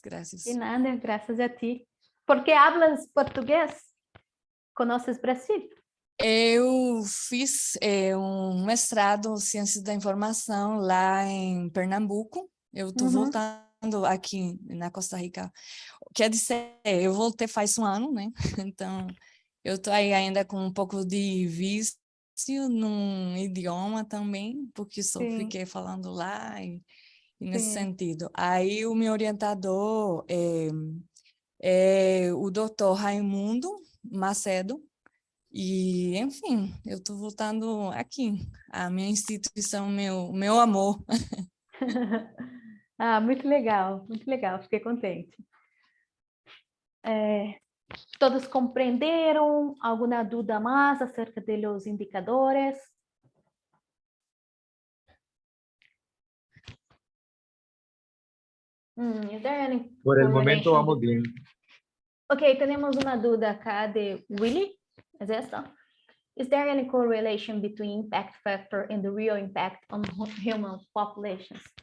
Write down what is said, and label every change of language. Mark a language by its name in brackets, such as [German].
[Spanish] De nada, graças a ti. ¿Por qué hablas portugués? ¿Conoces Brasil? [Portuguese] Eu fiz mestrado em Ciências da Informação lá em Pernambuco. Eu estou voltando aqui na Costa Rica. Quer dizer, eu voltei faz um ano, né? Então, eu estou aí ainda com um pouco de vício num idioma também, porque só fiquei falando lá e nesse sentido. Aí o meu orientador é o Dr. Raimundo Macedo. E, enfim, eu estou voltando aqui, a minha instituição, meu amor. Ah, muito legal, fiquei contente. ¿Todos compreenderam? [Spanish] ¿Alguna duda más acerca de los indicadores? [English] Is there any [Spanish] Por el momento [English] correlation [Spanish] vamos bien. Ok, tenemos una duda acá de Willy. ¿Es esta? [English] Is there any correlation between impact factor and the real impact on human populations?